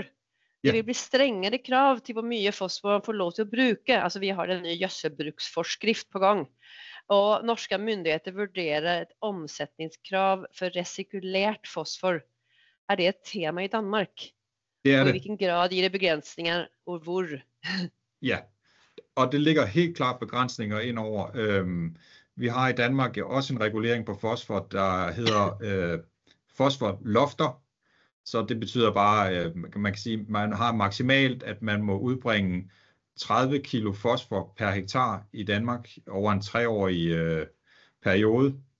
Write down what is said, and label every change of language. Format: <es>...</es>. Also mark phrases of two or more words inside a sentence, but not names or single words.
<no>Det vil bli strengere krav til hvor mye fosfor man får lov til å bruke. Altså vi har en ny gjødselbruksforskrift på gang, og norske myndigheter vurderer et omsetningskrav for resirkulert fosfor. Det et tema i Danmark? Det og det. I hvilken grad gir det begrensninger, og hvor?</no> <da>Ja, og det ligger helt klart begrænsninger ind over. Vi har i Danmark også en regulering på fosfor, der hedder fosforlofter. Så det betyder bare, man kan sige, man har maksimalt, at man må udbringe 30 kilo fosfor per hektar i Danmark over en 3-årig periode.</da>